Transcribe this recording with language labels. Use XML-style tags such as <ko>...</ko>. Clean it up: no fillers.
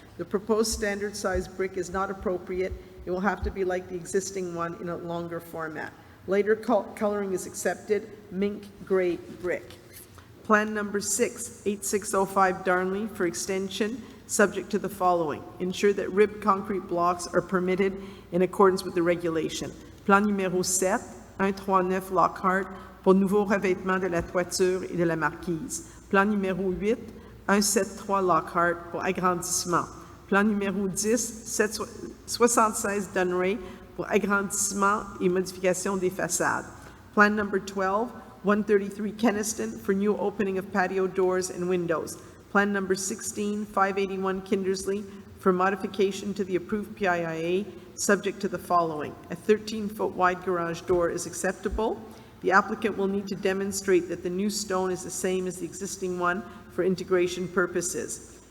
<en>The proposed standard size brick is not appropriate. It will have to be like the existing one in a longer format. Later coloring is accepted, mink gray brick. Plan number 6, 8605 Darnley for extension, subject to the following. Ensure that ribbed concrete blocks are permitted in accordance with the regulation.</en> <fr>Plan numéro 7, 139 Lockhart, pour nouveau revêtement de la toiture et de la marquise. Plan numéro 8, 173 Lockhart pour agrandissement. Plan numéro 10, 76 Dunray pour agrandissement et modification des façades.</fr> <en>Plan number 12, 133 Keniston for new opening of patio doors and windows. Plan number 16, 581 Kindersley for modification to the approved PIIA, subject to the following. A 13-foot wide garage door is acceptable. The applicant will need to demonstrate that the new stone is the same as the existing one for integration purposes.</en>